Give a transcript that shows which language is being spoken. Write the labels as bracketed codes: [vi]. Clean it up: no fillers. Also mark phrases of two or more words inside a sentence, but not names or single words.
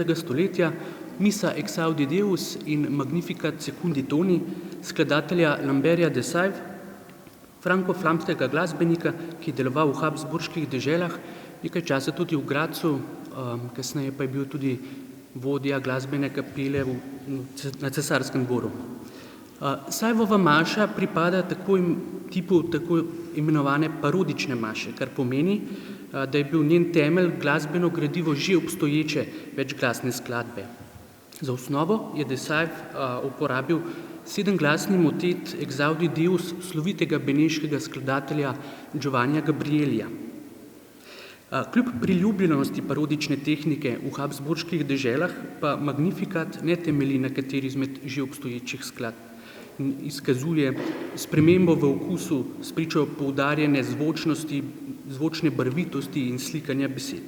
[sl] stoletja, Missa exaudi Deus in Magnificat secundi toni, skladatelja Lamberta de Saive, franko-flamskega glasbenika, ki je deloval v habsburških deželah, nekaj časa tudi v Gradcu, kasneje pa je bil tudi vodja glasbene kapele na Cesarskem dvoru. Saivova maša pripada tipu tako imenovane parodične maše, kar pomeni, da je bil njen temelj glasbeno gradivo že obstoječe večglasne skladbe. Za osnovo je de Saive uporabil sedemglasni motet Exaudi Deus slovitega beneškega skladatelja Giovannija Gabrielija. Kljub priljubljenosti parodične tehnike v habsburških deželah pa Magnificat ne temelji na kateri izmed že obstoječih skladb in izkazuje spremembo v okusu spričo poudarjene zvočnosti, zvočne barvitosti in slikanja besed.